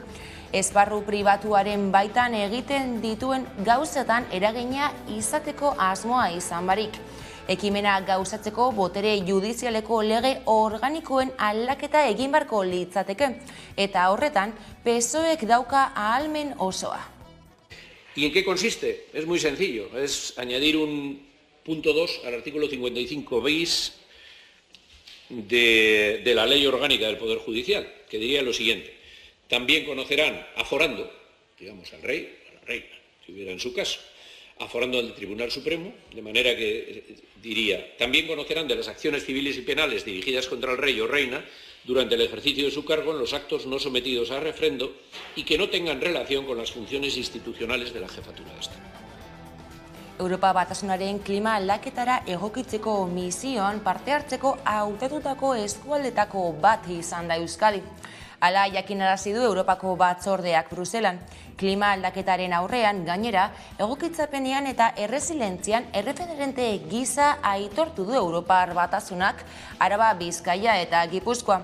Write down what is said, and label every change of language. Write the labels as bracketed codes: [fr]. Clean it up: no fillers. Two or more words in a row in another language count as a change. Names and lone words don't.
[eu] Esparru pribatuaren baitan egiten dituen gauzetan eragina izateko asmoa izan barik. Ekimena gauzatzeko botere judizialeko lege organikoen aldaketa egin beharko litzateke, eta horretan PSOEk dauka ahalmen osoa. [es] ¿Y en qué consiste? Es muy sencillo, es añadir un punto 2 al artículo 55 bis de la Ley Orgánica del Poder Judicial, que diría lo siguiente: también conocerán, aforando, digamos, al rey, a la reina, si hubiera en su caso, aforando al Tribunal Supremo, de manera que diría, también conocerán de las acciones civiles y penales dirigidas contra el rey o reina durante el ejercicio de su cargo en los actos no sometidos a refrendo y que no tengan relación con las funciones institucionales de la jefatura de Estado. [eu] Europa Batasunaren klima aldaketara egokitzeko misioan parte hartzeko hautatutako eskualdetako bat izan da Euskadi. Hala jakinarazi du Europako Batzordeak Bruselan. Klima aldaketaren aurrean gainera egokitzapenean eta erresilentzian erreferente gisa aitortu du Europar Batasunak Araba, Bizkaia eta Gipuzkoa.